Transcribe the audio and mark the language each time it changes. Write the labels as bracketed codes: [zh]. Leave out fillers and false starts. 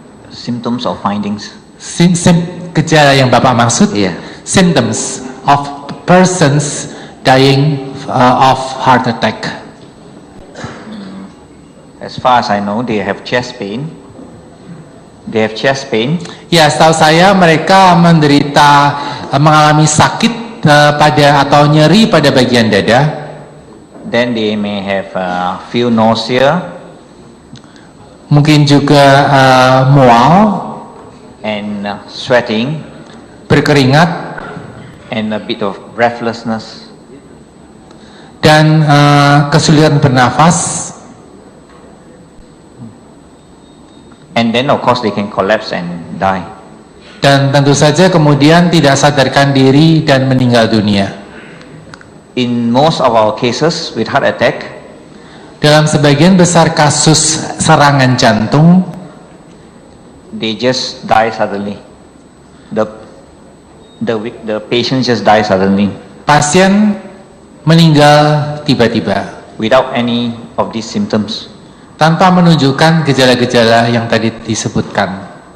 [en] Symptoms or findings? [id] Gejala yang Bapak maksud? Iya. [en] Symptoms of persons dying of heart attack. As far as I know, they have chest pain. They have chest pain. [id] Ya, setahu saya mereka mengalami sakit pada atau nyeri pada bagian dada. [en] Then they may have feel nausea. [id] Mungkin juga mual. [en] And sweating. [id] Berkeringat. [en] And a bit of breathlessness. [id] Dan kesulitan bernafas. [en] And then of course they can collapse and die. [id] Dan tentu saja kemudian tidak sadarkan diri dan meninggal dunia. [en] In most of our cases with heart attack, [id] dalam sebagian besar kasus serangan jantung, [en] they just die suddenly. The patient just die suddenly. [id] Pasien meninggal tiba-tiba. [en] Without any of these symptoms. [id] Tanpa menunjukkan gejala-gejala yang tadi disebutkan.